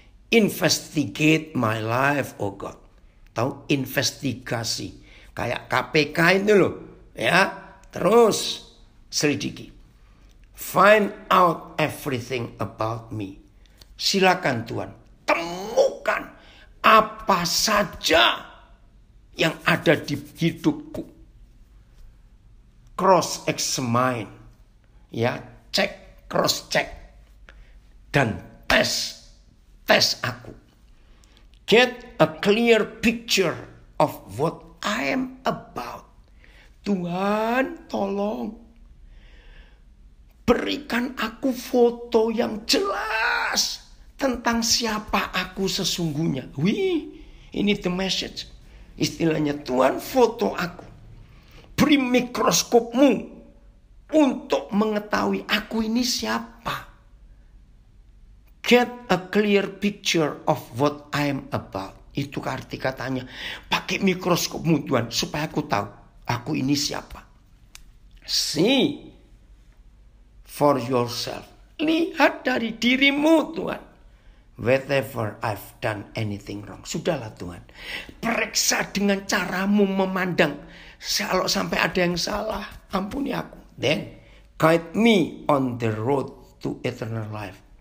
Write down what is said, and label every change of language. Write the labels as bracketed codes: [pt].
[en] Investigate my life, oh God. [id] Tahu investigasi. Kayak KPK itu loh. Ya, terus selidiki. [en] Find out everything about me. [id] Silakan Tuhan, temukan apa saja yang ada di hidupku. [en] Cross examine. Ya, cek, cross check. [id] Dan tes aku. [en] Get a clear picture of what I am about. [id] Tuhan, tolong berikan aku foto yang jelas tentang siapa aku sesungguhnya. Wih, ini The Message. Istilahnya, Tuhan foto aku. Beri mikroskopmu untuk mengetahui aku ini siapa. [en] Get a clear picture of what I am about. [id] Itu arti katanya. Pakai mikroskopmu Tuhan supaya aku tahu aku ini siapa. [en] See for yourself. [id] Lihat dari dirimu Tuhan. [en] Whatever I've done anything wrong. [id] Sudahlah Tuhan. Periksa dengan caramu memandang. Kalau sampai ada yang salah, ampuni aku. [en] Then guide me on the road to eternal life.